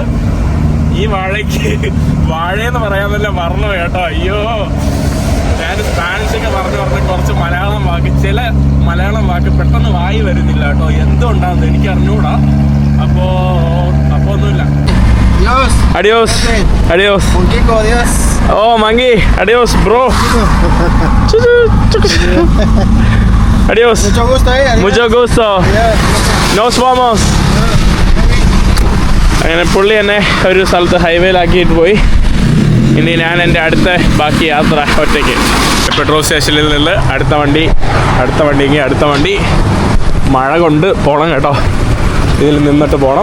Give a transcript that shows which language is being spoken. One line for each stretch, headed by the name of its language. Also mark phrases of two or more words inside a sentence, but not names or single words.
Malayalam: ഈ വാഴയെന്ന് പറയാൻ തന്നെ മറന്നു കേട്ടോ. അയ്യോ, ഞാൻ സ്പാനിഷൊക്കെ പറഞ്ഞ് കുറച്ച് ചില മലയാളം വാക്ക് പെട്ടെന്ന് വായി വരുന്നില്ല കേട്ടോ. എന്തുകൊണ്ടാണെന്ന് എനിക്ക് അറിഞ്ഞൂടാ. അപ്പോ ഒന്നുമില്ല.
Spanish: Adiós. Adiós. Adiós. Punquico, adiós. Oh, Mangi. Adiós, bro. Adiós. Mucho gusto, adiós. Mucho gusto. Adiós. Nos vamos.
Malayalam: അങ്ങനെ പുള്ളി എന്നെ ഒരു സ്ഥലത്ത് ഹൈവേയിലാക്കിയിട്ട് പോയി. ഇനി ഞാൻ എൻ്റെ അടുത്ത ബാക്കി യാത്ര ഒറ്റയ്ക്ക്. പെട്രോൾ സ്റ്റേഷനിൽ നിന്ന് അടുത്ത വണ്ടി മഴ കൊണ്ട് പോകണം കേട്ടോ. ഇതിൽ നിന്നിട്ട് പോകണം.